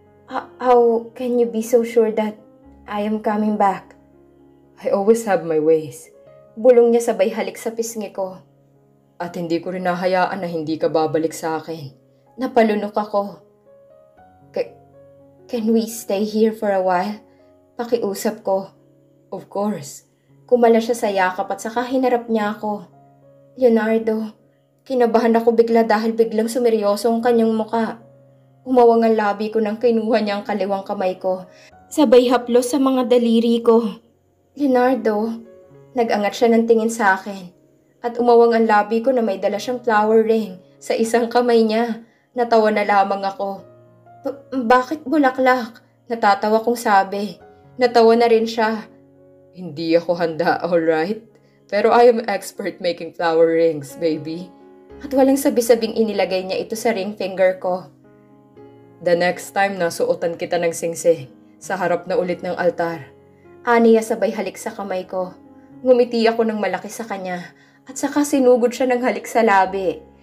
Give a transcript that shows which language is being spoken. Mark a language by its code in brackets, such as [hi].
[en] How can you be so sure that I am coming back? I always have my ways. [tl] Bulong niya sabay halik sa pisngi ko. At hindi ko rin nahayaan na hindi ka babalik sa akin. Napalunok ako. [en] Can we stay here for a while? [tl] Pakiusap ko. [en] Of course. [tl] Kumala siya sa yakap at saka hinarap niya ako. Leonardo, kinabahan ako bigla dahil biglang sumeryoso ang kanyang muka. Umawang ang labi ko nang kinuha niya ang kaliwang kamay ko. Sabay haplos sa mga daliri ko. Leonardo, nag-angat siya ng tingin sa akin. At umawang ang labi ko na may dala siyang flower ring sa isang kamay niya. Natawa na lamang ako. Bakit bulaklak? Natatawa kong sabi. Natawa na rin siya. Hindi ako handa, alright? [en] Pero I am expert making flower rings, baby. [tl] At walang sabi-sabing inilagay niya ito sa ring finger ko. [en] The next time [tl] nasuotan kita ng singsing sa harap na ulit ng altar. Aniya sabay halik sa kamay ko. Ngumiti ako ng malaki sa kanya at saka sinugod siya ng halik sa labi.